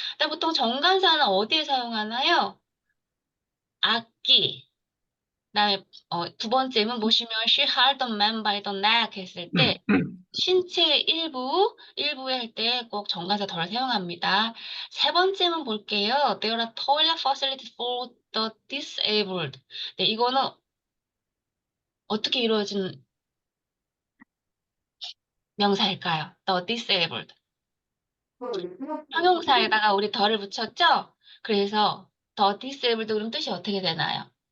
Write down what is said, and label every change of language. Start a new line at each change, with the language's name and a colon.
Korean: 근데 보통 정관사는 어디에 사용하나요? 악기. 그다음에 두 번째는 보시면
English: she held the man by the neck
Korean: 했을 때 신체 일부에 할 때 꼭 정관사 덜 사용합니다. 세 번째는 볼게요.
English: There are toilet facilities for the disabled.
Korean: 네, 이거는 어떻게 이루어진 명사일까요?
English: The disabled.
Korean: 형용사에다가 우리 덜을 붙였죠? 그래서
English: the disabled
Korean: 그럼 뜻이 어떻게 되나요?